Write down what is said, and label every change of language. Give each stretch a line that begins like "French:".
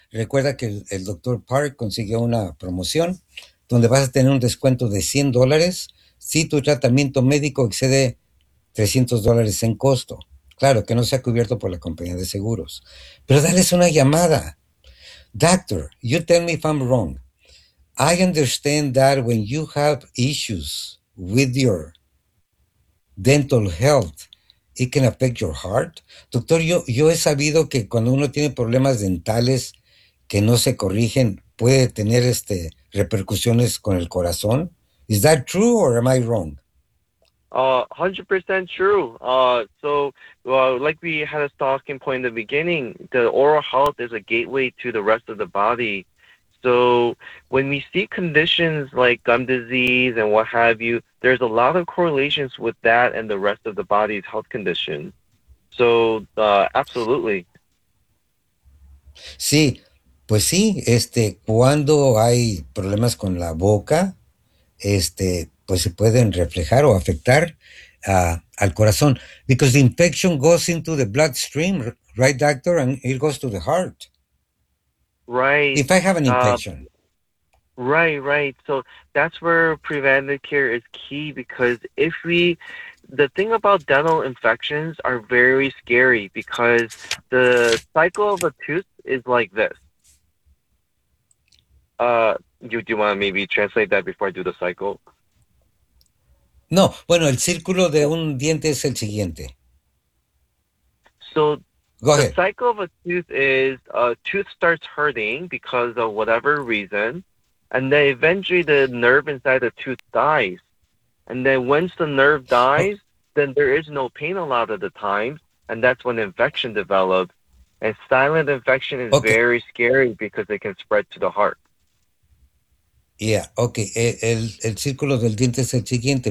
Spanish: Recuerda que el doctor Park consiguió una promoción donde vas a tener un descuento de $100 si tu tratamiento médico excede $300 en costo. Claro, que no sea cubierto por la compañía de seguros. Pero dales una llamada.
English: Doctor, you tell me if I'm wrong. I understand that when you have issues with your dental health, it can affect your heart.
Spanish: Doctor, yo he sabido que cuando uno tiene problemas dentales que no se corrigen, puede tener repercusiones con el corazón.
English: Is that true or am I wrong? 100% true. Like we had a talking point in the beginning, the oral health is a gateway to the rest of the body. So when we see conditions like gum disease and what have you, there's a lot of correlations with that and the rest of the body's health condition. Absolutely.
Spanish: Sí, pues sí, cuando hay problemas con la boca, pues se pueden reflejar o afectar al corazón.
English: Because the infection goes into the bloodstream, right, doctor? And it goes to the heart. Right. If I have an infection. So that's where preventive care is key, because if we the thing about dental infections are very scary, because the cycle of a tooth is like this. Do you want to maybe translate that before I do the cycle?
Spanish: No, bueno, el círculo de un diente es el siguiente.
English: So Go the ahead. cycle of a tooth is a tooth starts hurting because of whatever reason, and then eventually the nerve inside the tooth dies. And then once the nerve dies, then there is no pain a lot of the time, and that's when infection develops. And silent infection is Okay. very scary because it can spread to the heart.
Spanish: Yeah, ok, el círculo del diente es el siguiente.